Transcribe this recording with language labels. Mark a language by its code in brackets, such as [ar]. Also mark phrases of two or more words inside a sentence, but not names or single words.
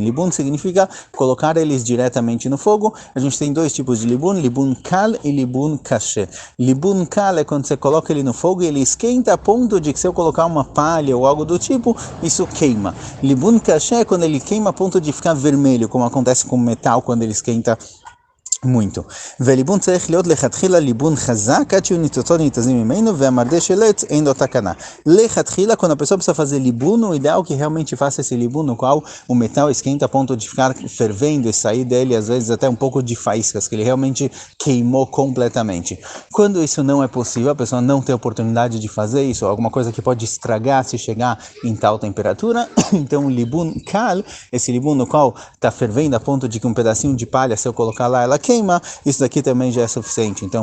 [pt] Libun significa colocar eles diretamente no fogo. A gente tem dois tipos de [he] ליבון קל [pt] e [he] ליבון קשה. ליבון קל [pt] é quando você coloca ele no fogo e ele esquenta a ponto de que se eu colocar uma palha ou algo do tipo, isso queima. [he] ליבון קשה [pt] é quando ele queima a ponto de ficar vermelho, como acontece com o metal quando ele esquenta muito. [he] וליבון צריך להיות לכתחילה ליבון חזק עד שהוא ניצוצות ניתזים ממנו והמרדה של עץ אין לו תקנה. לכתחילה, [pt] quando a pessoa precisa fazer libun, o ideal é que realmente faça esse libun no qual o metal esquenta a ponto de ficar fervendo e sair dele às vezes até um pouco de faíscas, que ele realmente queimou completamente. Quando isso não é possível, a pessoa não tem oportunidade de fazer isso, alguma coisa que pode estragar se chegar em tal temperatura, então o [he] ליבון קל, [pt] esse libun no qual está fervendo a ponto de que um pedacinho de palha, se eu colocar lá, ela queima, isso daqui também já é suficiente.